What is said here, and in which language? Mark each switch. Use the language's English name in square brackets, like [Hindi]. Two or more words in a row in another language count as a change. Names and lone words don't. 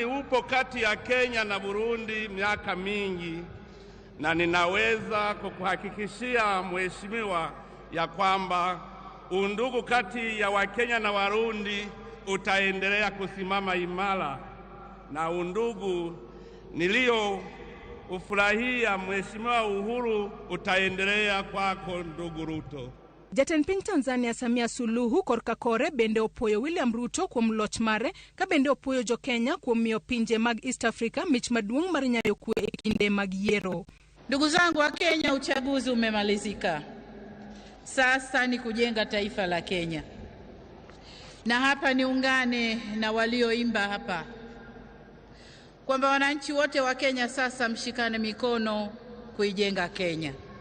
[Swahili] upo kati ya Kenya na Burundi miaka mingi, na ninaweza kukuhakikishia mheshimiwa ya kwamba undugu kati ya Wakenya na Warundi utaendelea kusimama imara, na undugu nilio ufurahia mheshimiwa Uhuru utaendelea kwako ndugu Ruto. [Luo (Kenya and Tanzania)] Jatend piny Tanzania Samia Suluhu korka kore bende opwoyo William Ruto kuom loch mare, ka bende opwoyo jo Kenya kuom miyo pinje mag East Africa mich maduong' mar nyayo kwe e kinde mag yiero. [Swahili] Ndugu zangu wa Kenya, uchaguzi umemalizika. Sasa ni kujenga taifa la Kenya. Na hapa niungane na walioimba hapa kwamba wananchi wote wa Kenya sasa mshikane mikono kuijenga Kenya.